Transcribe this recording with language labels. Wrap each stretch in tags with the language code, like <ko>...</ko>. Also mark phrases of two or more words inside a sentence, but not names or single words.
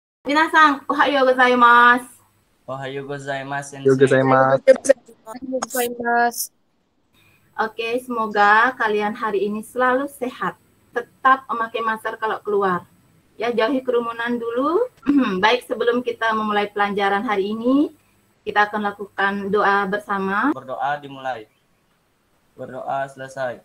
<ja>皆さん、おはようございます. おはようございます, Yo Sensei. gozaimasu.</ja> <id>Oke, semoga kalian hari ini selalu sehat. Tetap memakai masker kalau keluar. Ya, jauhi kerumunan dulu. Baik, sebelum kita memulai pelajaran hari ini, kita akan lakukan doa bersama. Berdoa dimulai. Berdoa selesai.</id>